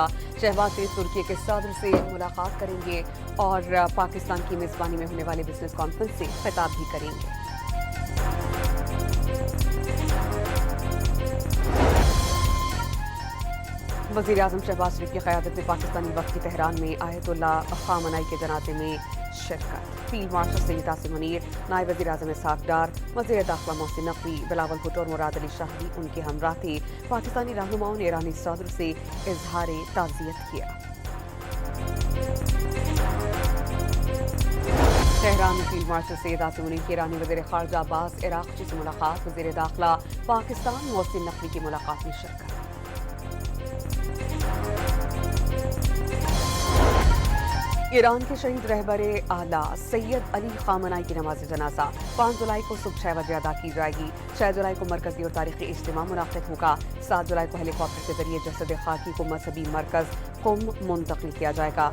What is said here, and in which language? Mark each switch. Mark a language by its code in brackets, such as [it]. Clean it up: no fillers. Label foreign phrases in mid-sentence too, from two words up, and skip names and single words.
[ur] شہباز شریف ترکی کے صدر سے ملاقات کریں گے اور پاکستان کی میزبانی میں ہونے والی [en] business conference [ur] سے خطاب بھی کریں گے. وزیرِ اعظم شہباز شریف کی قیادت میں پاکستانی وفد کی تہران میں آیت اللہ خامنہ ای کے جنازے میں شرکت. فیلڈ مارشل سعید عاصم منیر، نائب وزیرِ اعظم اسحاق ڈار، وزیر داخلہ محسن نقوی، بلاول بھٹو اور مراد علی شاہ بھی ان کے ہمراہ تھے. پاکستانی رہنماؤں نے ایرانی صدر سے اظہار تعزیت کیا. تہران میں فیلڈ مارشل سعید عاصم منیر کی ایرانی وزیر خارجہ عباس عراقچی سے ملاقات. وزیر داخلہ پاکستان محسن نقوی کی ملاقات میں شرکت. ایران کے شہید رہبر اعلیٰ سید علی خامنہ ای کی نماز جنازہ 5 جولائی کو صبح 6 بجے ادا کی جائے گی. 6 جولائی کو مرکزی اور تاریخی اجتماع منعقد ہوگا۔ 7 جولائی کو ہیلی کاپٹر کے ذریعے جسد خاکی کو مذہبی مرکز قم منتقل کیا جائے گا.